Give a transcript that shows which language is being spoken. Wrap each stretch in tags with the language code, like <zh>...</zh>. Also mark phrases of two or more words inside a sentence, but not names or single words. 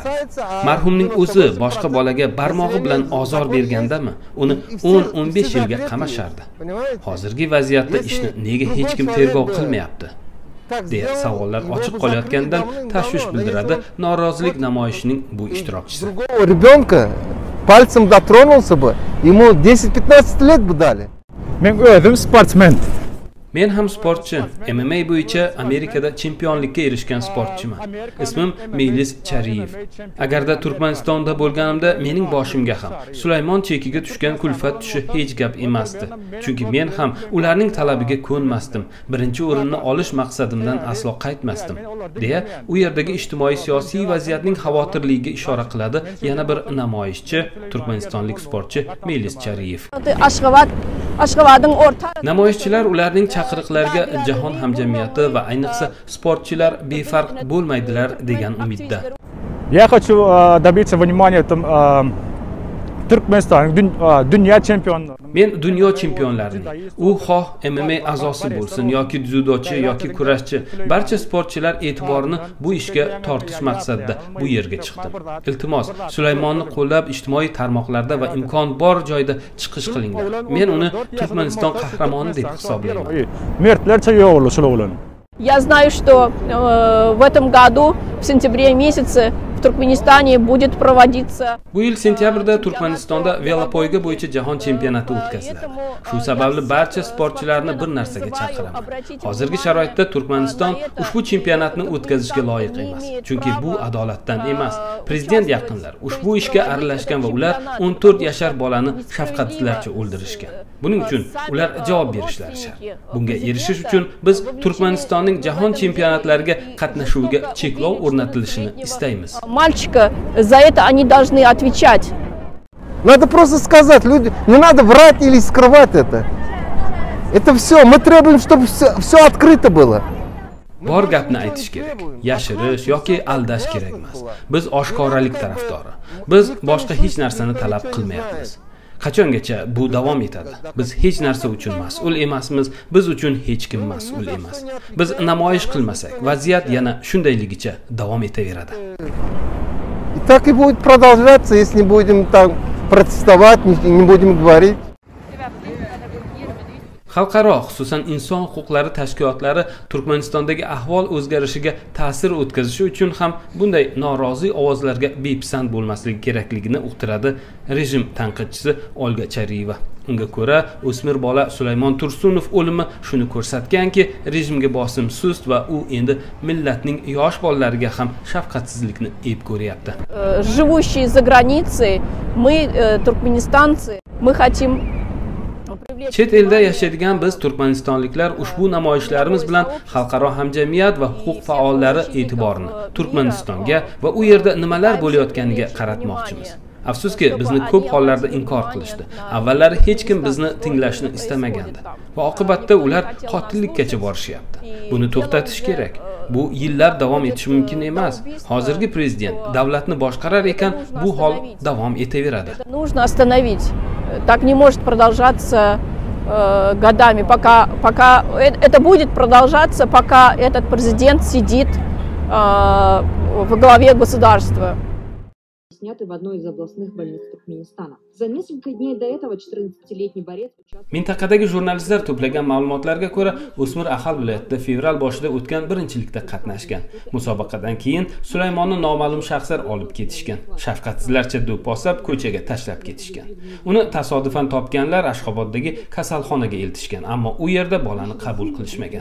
<uz>Marhumning o'zi boshqa bolaga barmog'i bilan ozor bergandami, uni 10-15 yilga qamashardi. Hozirgi vaziyatda ishni nega hech kim tergov qilmayapti? deya savollar ochiq qolayotganidan tashvish bildiradi norozilik namoyishining bu ishtirokchisi.</uz> <ru>Ребенка пальцем дотронулся бы, ему 10-15 лет бы дали.</ru> <uz>Men o'zim sportsmen. Men ham sportchi. MMA bo'yicha Amerikada chempionlikka erishgan sportchiman. Ismim Melis Chariyev. Agarda Turkmanistonda bo'lganimda mening boshimga ham Sulaymon chekiga tushgan kulfat tushi hech gap emasdi. Chunki men ham ularning talabiga ko'nmasdim. Birinchi o'rinni olish maqsadimdan aslo qaytmasdim, deya u yerdagi ijtimoiy-siyosiy vaziyatning xavotirligiga ishora qiladi yana bir namoyishchi, turkmanistonlik sportchi Melis Chariyev. Namoyishchilar ularning chaqiriqlariga jahon hamjamiyati va ayniqsa sportchilar befarq bo'lmaydilar degan umidda.</uz> <ru>Я хочу добиться внимания</ru> <uz>Turkmaniston dunyo chempioni. Men dunyo chempionlarining, u xoh MMA a'zosi bo'lsin yoki dzyudochi yoki kurashchi, barcha sportchilar e'tiborini bu ishga tortish maqsadida bu yerga chiqdim. Iltimos, Sulaymonni qo'llab ijtimoiy tarmoqlarda va imkon bor joyda chiqish qilinglar. Men uni Turkmaniston qahramoni deb hisoblayman. Mertlarcha yo'g'li shular.</uz> <ru>Я знаю, что в этом году в сентябре месяце в Turkmenistone будет проводиться.</ru> <uz>Bu yil sentyabrda Turkmanistonda velopoyga bo'yicha jahon chempionati o'tkaziladi. Shu sababli barcha sportchilarni bir narsaga chaqiraman. Hozirgi sharoitda Turkmaniston ushbu chempionatni o'tkazishga loyiq emas. Chunki bu adolatdan emas. Prezident yaqinlar ushbu ishga aralashgan va ular 14 yashar bolani shafqatsizlarcha o'ldirishgan. Buning uchun ular javob berishlari shart. Bunga erishish uchun biz Turkmanistonning jahon chempionatlariga qatnashuviga cheklov o'rnatilishini istaymiz.</uz> <ru>Мальчика, за это они должны отвечать. Надо просто сказать, люди, не надо врать или скрывать это. Это все, мы требуем, чтобы все открыто было.</ru> <uz>Bor gapni aytish kerak. Yashirish yoki aldash kerak emas. Biz oshkoralik tarafdori. Biz boshqa hech narsani talab qilmayapmiz. Qachongacha bu davom etadi? Biz hech narsa uchun mas'ul emasmiz, biz uchun hech kim mas'ul emas. Biz namoyish qilmasak, vaziyat yana shundayligicha davom etaveradi.</uz> <ru>И так и будет продолжаться, если не будем там протестовать, не будем говорить.</ru> <uz>Xalqaro, xususan inson huquqlari tashkilotlari Turkmanistondagi ahvol o'zgarishiga ta'sir o'tkazishi uchun ham bunday norozi ovozlarga bepisand bo'lmasligi kerakligini uqtiradi rejim tanqidchisi Olga Chariyeva. Unga ko'ra, o'smir bola Sulaymon Tursunov o'limi shuni ko'rsatganki, rejimga bosim sust va u endi millatning yosh bolalariga ham shafqatsizlikni ep ko'ryapti.</uz> <ru>Живущие за границей, мы туркменистанцы, мы хотим</ru> <uz>Chet elda yashaydigan biz turkmanistonliklar ushbu namoyishlarimiz bilan xalqaro hamjamiyat va huquq faollari e'tiborini Turkmanistonga va u yerda nimalar bo'layotganiga qaratmoqchimiz. Afsuski, bizni ko'p hollarda inkor qilishdi. Avvallari hech kim bizni tinglashni istamagandi va oqibatda ular qotillikkacha borishyapti. Buni to'xtatish kerak. Bu yillar davom etishi mumkin emas. Hozirgi prezident davlatni boshqarar ekan, bu hol davom etaveradi.</uz> <ru>Нужно остановить. Так не может продолжаться годами, пока это будет продолжаться, пока этот президент сидит во главе государства. Сняты в одной из областных больниц Туркменистана. За несколько дней до этого 14-летний борец участвовал...</ru> <uz>Mintaqadagi jurnalistlar to'plagan ma'lumotlarga ko'ra, o'smir Ahal viloyatida fevral boshida o'tgan birinchilikda qatnashgan. Musobaqadan keyin Sulaymonni noma'lum shaxslar olib ketishgan. Shafqatsizlarcha do'p bosib, ko'chaga tashlab ketishgan. Uni tasodifan topganlar Ashxoboddagi kasalxonaga eltishgan, ammo u yerda bolani qabul qilishmagan.</uz>